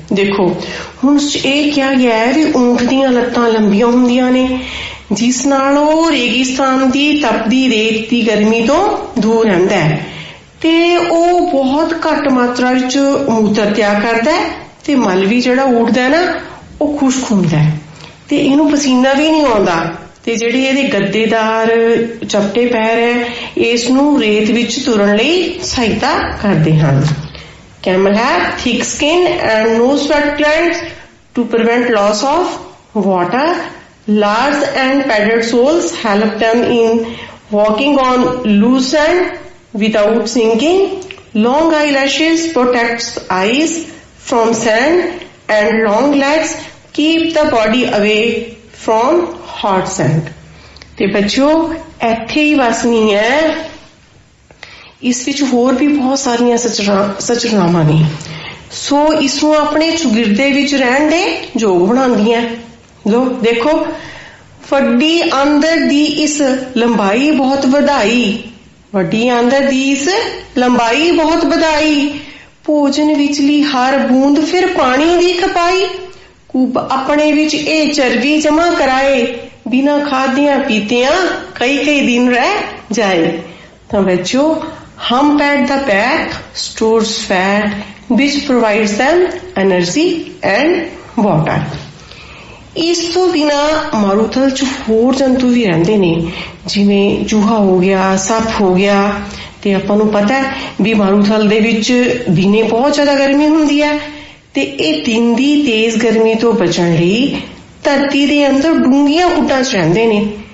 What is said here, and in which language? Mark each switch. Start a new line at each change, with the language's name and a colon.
Punjabi: ਦੇਖੋ ਹੁਣ ਇਹ ਕਿਹਾ ਗਿਆ ਹੈ ਵੀ ਊਂਠ ਦੀਆਂ ਲੱਤਾਂ ਲੰਬੀਆਂ ਹੁੰਦੀਆਂ ਨੇ, ਜਿਸ ਨਾਲ ਉਹ ਰੇਗਿਸਤਾਨ ਦੀ ਤਪਦੀ ਰੇਤ ਦੀ ਗਰਮੀ ਤੋਂ ਦੂਰ ਰਹਿੰਦਾ ਹੈ ਤੇ ਉਹ ਬਹੁਤ ਘੱਟ ਮਾਤਰਾ ਵਿੱਚ ਮੂਤਰ ਤਿਆਗ ਕਰਦਾ ਹੈ ਤੇ ਮਲ ਵੀ ਜਿਹੜਾ ਉੱਡਦਾ ਨਾ ਉਹ ਖੁਸ਼ਕ ਹੁੰਦਾ ਹੈ ਤੇ ਇਹਨੂੰ ਪਸੀਨਾ ਵੀ ਨਹੀਂ ਆਉਂਦਾ। ਤੇ ਜਿਹੜੇ ਇਹਦੇ ਗੱਦੇਦਾਰ ਚੱਪਟੇ ਪੈਰ ਹੈ ਇਸ ਨੂੰ ਰੇਤ ਵਿੱਚ ਤੁਰਨ ਲਈ ਸਹਾਇਤਾ ਕਰਦੇ ਹਨ।
English: Camel have thick skin and no sweat glands to prevent loss of water Large and padded soles help them in walking on loose sand without sinking. Long eyelashes protects eyes from sand and long legs keep the body away from hot sand.
Punjabi: ਤੇ ਬੱਚਿਓ ਇੱਥੇ ਹੀ ਬਸ ਨਹੀਂ ਹੈ, ਇਸ ਵਿੱਚ ਹੋਰ ਵੀ ਬਹੁਤ ਸਾਰੀਆਂ ਸਚਨਾਵਾਂ ਨੇ, ਸੋ ਇਸ ਨੂੰ ਆਪਣੇ ਚੁਗਿਰਦੇ ਵਿੱਚ ਰਹਿਣ ਦੇ ਯੋਗ ਬਣਾਉਂਦੀਆਂ। ਲੋ ਦੇਖੋ, ਵੱਡੀ ਆਂਦਰ ਦੀ ਇਸ ਲੰਬਾਈ ਬਹੁਤ ਵਧਾਈ, ਵੱਡੀ ਆਂਦਰ ਦੀ ਇਸ ਲੰਬਾਈ ਬਹੁਤ ਵਧਾਈ, ਭੋਜਨ ਵਿਚਲੀ ਹਰ ਬੂੰਦ ਫਿਰ ਪਾਣੀ ਦੀ ਖਪਾਈ, ਕੁੱਬ ਆਪਣੇ ਵਿੱਚ ਇਹ ਚਰਬੀ ਜਮਾ ਕਰਾਏ, ਬਿਨਾ ਖਾਦਿਆਂ ਪੀਤਿਆਂ ਕਈ ਦਿਨ ਰਹਿ ਜਾਏ। ਤਾਂ ਬੱਚੋ,
English: hump at the back stores fat which provides them energy and water.
Punjabi: ਇਸ ਤੋਂ ਬਿਨਾ ਮਾਰੂਥਲ ਚ ਹੋਰ ਜੰਤੂ ਵੀ ਰਹਿੰਦੇ ਨੇ, ਜਿਵੇਂ ਚੂਹਾ ਹੋ ਗਿਆ, ਸੱਪ ਹੋ ਗਿਆ। ਤੇ ਆਪਾਂ ਨੂੰ ਪਤਾ ਹੈ ਵੀ ਮਾਰੂਥਲ ਦੇ ਵਿੱਚ ਦਿਨੇ ਬਹੁਤ ਜ਼ਿਆਦਾ ਗਰਮੀ ਹੁੰਦੀ ਹੈ, ਤੇ ਇਹ ਦਿਨ ਦੀ ਤੇਜ਼ ਗਰਮੀ ਤੋਂ ਬਚਣ ਲਈ ਧਰਤੀ ਦੇ ਅੰਦਰ ਡੂੰਘੀਆਂ ਖੁੱਡਾਂ ਚ ਰਹਿੰਦੇ ਨੇ।